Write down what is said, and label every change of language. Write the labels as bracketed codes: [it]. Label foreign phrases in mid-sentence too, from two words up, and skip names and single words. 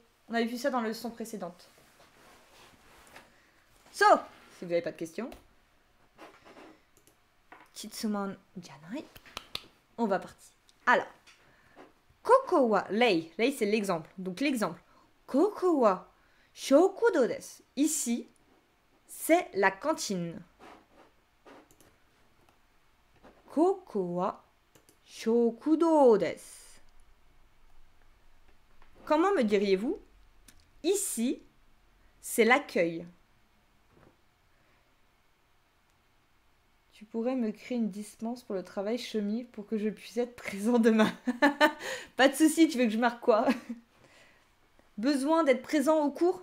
[fr] On avait vu ça dans la leçon précédente. So, si vous n'avez pas de questions. [ja] 質問じゃない. [fr] On va partir. Alors, [ja] ここは例. [fr] Lei, c'est l'exemple. Donc, l'exemple. [ja] ここは食堂です. [fr] Ici, c'est la cantine. [ja] ここは食堂です. [fr] Comment me diriez-vous? Ici, c'est l'accueil. Tu pourrais me créer une dispense pour le travail chemin pour que je puisse être présent demain. Pas de souci, tu veux que je marque quoi? Besoin d'être présent au cours?